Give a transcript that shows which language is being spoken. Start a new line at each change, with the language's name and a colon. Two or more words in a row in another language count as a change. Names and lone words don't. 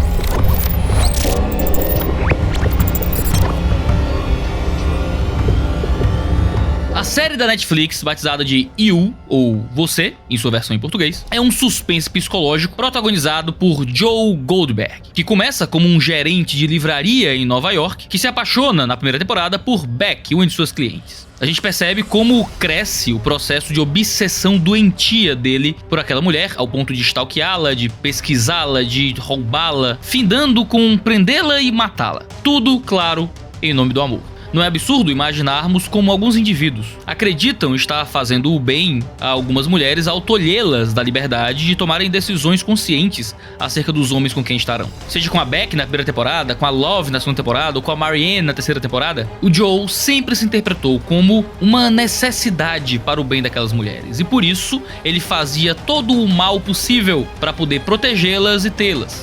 Portuguese: A série da Netflix, batizada de You, ou Você, em sua versão em português, é um suspense psicológico protagonizado por Joe Goldberg, que começa como um gerente de livraria em Nova York, que se apaixona na primeira temporada por Beck, uma de suas clientes. A gente percebe como cresce o processo de obsessão doentia dele por aquela mulher, ao ponto de stalkeá-la, de pesquisá-la, de roubá-la, findando com prendê-la e matá-la. Tudo, claro, em nome do amor. Não é absurdo imaginarmos como alguns indivíduos acreditam estar fazendo o bem a algumas mulheres ao tolhê-las da liberdade de tomarem decisões conscientes acerca dos homens com quem estarão. Seja com a Beck na primeira temporada, com a Love na segunda temporada ou com a Marianne na terceira temporada, o Joe sempre se interpretou como uma necessidade para o bem daquelas mulheres e por isso ele fazia todo o mal possível para poder protegê-las e tê-las.